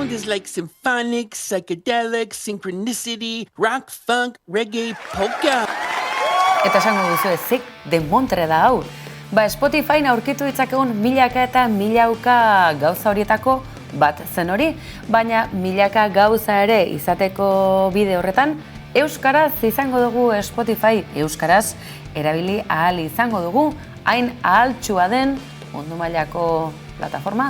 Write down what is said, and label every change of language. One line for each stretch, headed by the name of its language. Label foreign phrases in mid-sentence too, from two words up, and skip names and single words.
English: like symphonic, psychedelic, synchronicity, rock, funk, reggae, polka.
Basque: Eta esango duzu ezik demontre da hau. Spotifyn aurkitu ditzakegun milaka eta milauka gauza horietako bat zen hori, baina milaka gauza ere izateko bide horretan, euskaraz izango dugu Spotify, euskaraz erabili ahal izango dugu, hain ahaltsua den mundu mailako plataforma.